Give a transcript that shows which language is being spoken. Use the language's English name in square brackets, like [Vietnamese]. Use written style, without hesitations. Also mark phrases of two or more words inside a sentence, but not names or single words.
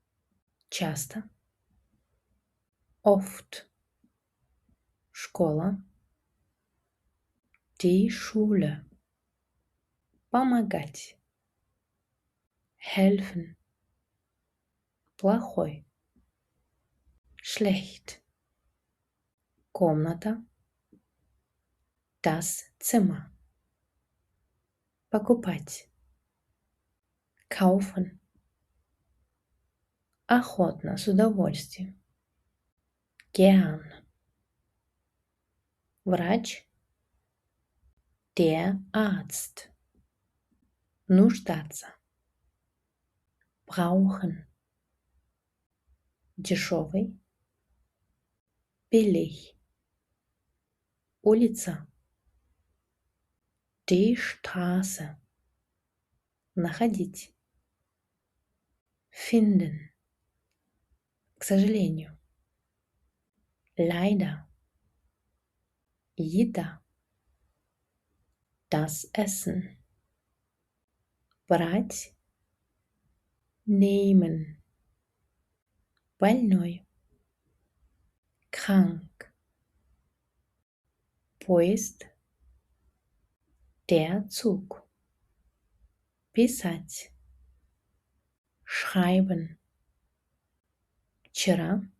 [German] Часто. oft, школа, die Schule, помогать, helfen, плохой, schlecht, комната, das Zimmer, [Russian] покупать, kaufen, охотно, с удовольствием, [German] gern, врач, der Arzt, нуждаться, brauchen, дешевый, billig, улица, die Straße, находить, finden, [Russian] к сожалению, leider, еда, [German] das Essen, брать, nehmen, больной, krank, поезд, der Zug, писать, schreiben, вчера,